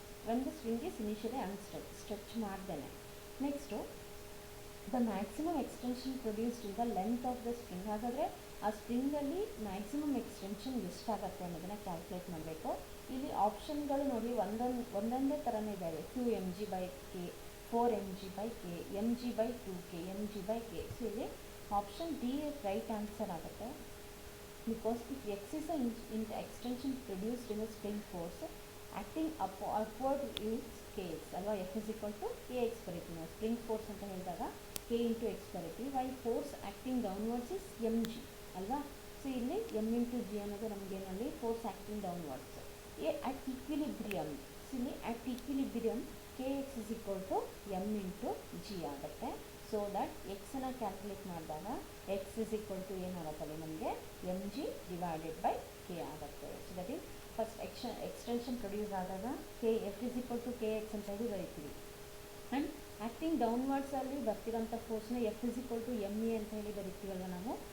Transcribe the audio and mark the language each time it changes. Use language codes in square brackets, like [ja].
[en] When the spring is initially stretch ಮಾಡ್ದೇನೆ. Next the maximum extension produced in the length of the spring. [kn] ಹಾಗಾದರೆ ಆ ಸ್ಪ್ರಿಂಗಲ್ಲಿ maximum extension ಎಷ್ಟಾಗುತ್ತೆ ಅನ್ನೋದನ್ನು calculate ಮಾಡಬೇಕು. ಇಲ್ಲಿ ಆಪ್ಷನ್ಗಳು ನೋಡಿ ಒಂದೊಂದೇ ಥರನೇ ಇದ್ದಾವೆ. [en] 2 mg by k, 4 mg by k, mg by 2k, mg by k. [kn] So ಇಲ್ಲಿ ಆಪ್ಷನ್ ಡಿ ರೈಟ್ ಆನ್ಸರ್ ಆಗುತ್ತೆ. [en] Because if x is extension produced in the spring force acting upward is k x ಅಲ್ವಾ. [kn] F is equal to K X ಬರೀತೀವಿ ನಾವು. Spring force ಅಂತ ಹೇಳಿದಾಗ K into X ಬರೀತೀವಿ. [en] Why force acting downwards is m g ಅಲ್ವಾ. So ಇಲ್ಲಿ m into g ಅನ್ನೋದು ನಮಗೇನಲ್ಲಿ force acting downwards. at equilibrium, ಇಲ್ಲಿ at equilibrium kx is equal to m into g ಆಗುತ್ತೆ. [kn] So that ಎಕ್ಸನ್ನು calculate ಮಾಡಿದಾಗ X is equal to ಏನಾಗುತ್ತಲ್ಲಿ ನಮಗೆ M G divided by K ಆಗುತ್ತೆ. [en] so that is first extension produce ಆದಾಗ k F is equal to k x [kn] ಅಂತ ಹೇಳಿ ಬರೀತೀವಿ. And acting ಡೌನ್ವರ್ಡ್ಸಲ್ಲಿ ಬರ್ತಿರೋಂಥ ಫೋರ್ಸ್ನ F is equal to M A ಅಂತ ಹೇಳಿ ಬರೀತೀವಲ್ವ ನಾವು.